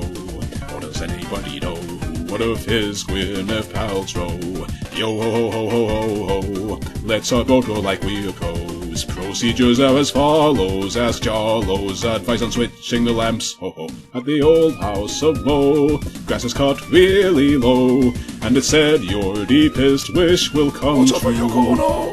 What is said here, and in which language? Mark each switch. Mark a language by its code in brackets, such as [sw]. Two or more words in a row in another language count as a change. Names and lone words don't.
[en] Or does anybody know what of his Gwyneth Paltrow? Yo ho ho ho ho ho ho, let's our boat go like we're pros. Procedures are as follows: ask Jollo's advice on switching the lamps, ho ho. At the old house of Mow, grass is cut really low, and it's said your deepest wish will come true.